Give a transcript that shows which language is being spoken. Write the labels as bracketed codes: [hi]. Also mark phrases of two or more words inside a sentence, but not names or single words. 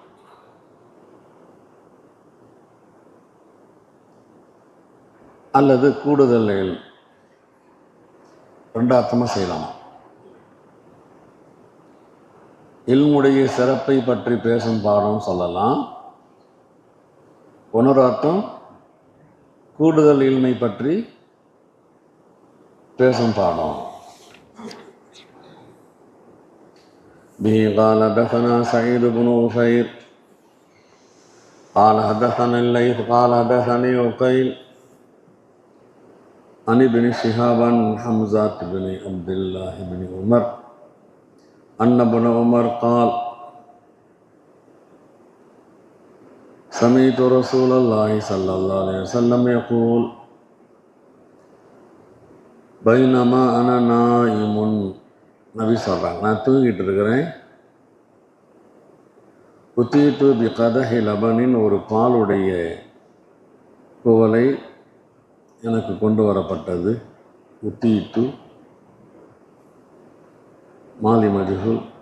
[ta] அல்லது கூடுதல் இல்ம், 2 அர்த்தமாக செய்யலாமா. இல்முடைய சிறப்பை பற்றி பேசும் பாடம் சொல்லலாம். இன்னொரு அர்த்தம் கூடுதல் இல்மை பற்றி பேசும் பாடம். [ar] به قال حدثنا سعيد بن عفير قال حدثني الليث قال حدثني عقيل عن ابن شهاب عن حمزة بن عبد الله بن عمر أن ابن عمر قال سمعت رسول الله صلى الله عليه وسلم يقول بينما أنا نائم [ta] நபி சொல்கிறாங்க, நான் தூங்கிட்டு இருக்கிறேன். [ar] أتيت بقدح لبن, [ta] ஒரு பாலுடைய குவலை எனக்கு கொண்டு வரப்பட்டது. [ar] أتيت ماضي مجهول.